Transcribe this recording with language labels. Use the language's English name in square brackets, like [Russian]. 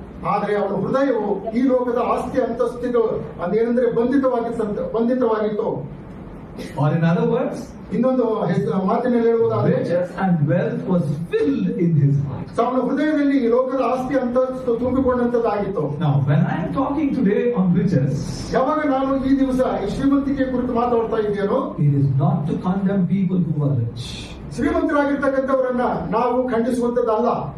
[Kannada] ಆದರೆ ಅವನ ಹೃದಯವು ಈ ಲೋಕದ ಆಸ್ತಿ ಅಂತಸ್ತಿಗಳು ಅದೇನೆಂದ್ರೆ ಬಂಧಿತವಾಗಿತ್ತು. [English] Or in other words, [Kannada] ಇನ್ನೊಂದು ಮಾತಿನಲ್ಲಿ ಹೇಳುವುದಾದ್ರೆ, [English] riches and wealth was filled in his heart. [Kannada] ಅವನ ಹೃದಯದಲ್ಲಿ ಈ ಲೋಕದ ಆಸ್ತಿ ಅಂತಸ್ತು ತುಂಬಿಕೊಂಡಂತದ್ದಾಗಿತ್ತು. [English] Now, when I am talking today on riches, [Kannada] ಯಾವಾಗ ನಾನು ಈ ದಿವಸ ಈ ಶ್ರೀಮಂತಿಕೆ ಕುರಿತು ಮಾತಾಡ್ತಾ ಇದ್ದೇನೋ, [English] it is not to condemn people who are rich. [Kannada] ಶ್ರೀಮಂತರಾಗಿರ್ತಕ್ಕಂಥವರನ್ನ ನಾವು ಖಂಡಿಸುವಂತದ್ದಲ್ಲ.